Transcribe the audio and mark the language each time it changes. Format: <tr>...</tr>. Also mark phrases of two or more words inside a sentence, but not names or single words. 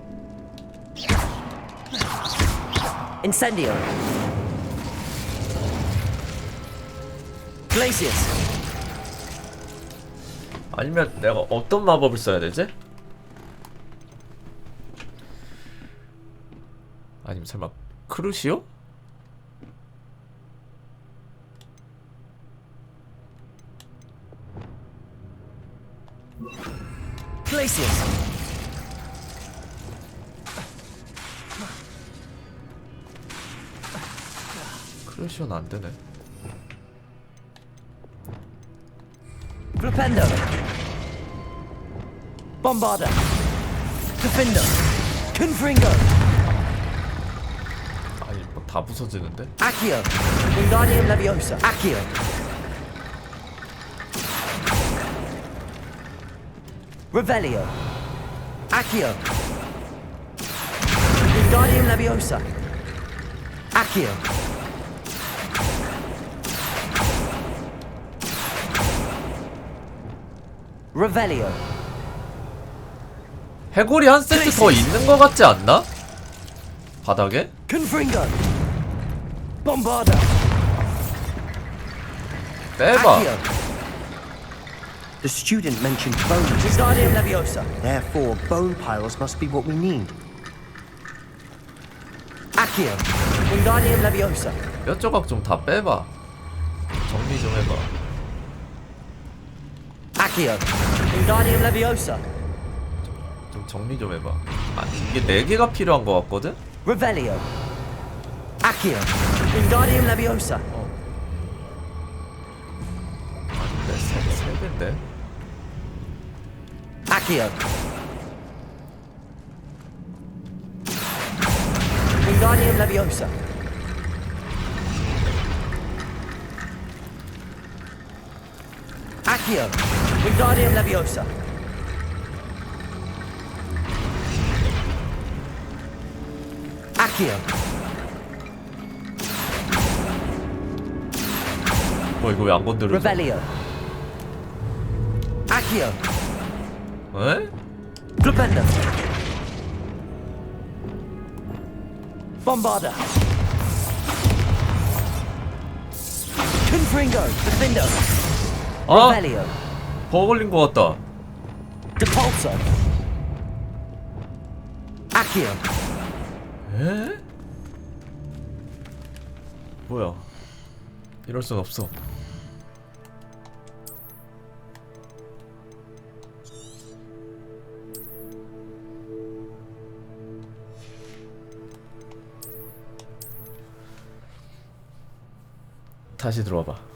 <ko>Incendio. Glacius. 아니면 내가 어떤 마법을 써야 되지? 아니면 설마 크루시오? Glacius. 크루시오는 안 되네. Flipendo. Bombarda. Defendo. Confringo. 아니 뭐 다 부서지는데? Accio. Wingardium Leviosa. Accio. Revelio. Accio. Wingardium Leviosa. Accio. Revelio. 해골이 한 세트 더 있는 거 같지 않나? 바닥에? Confringo. Bombarda. 빼봐.</ko> <en>The student mentioned bones.</en> <ko>Wingardium Leviosa.</ko> <en>Therefore, bone piles must be what we need.</en> <ko>Accio. Wingardium Leviosa. 뼈 조각 좀 다 빼봐. 정리 좀 해봐. Accio. Wingardium Leviosa. 좀 정리 좀 해봐. 아, 이게 4개가 필요한 거 같거든? Revelio. Accio. Wingardium Leviosa. 아닌데, 3개인데? Accio. Wingardium Leviosa. Accio. Wingardium Leviosa. Accio. 이거 왜 안 건드려? Revelio. Accio. 에? Flipendo. Bombarda. Confringo. Defendo. Revelio. 버거 걸린 것 같다. Depulso. Accio. 에? 뭐야? 이럴 순 없어. 다시 들어와봐.</ko>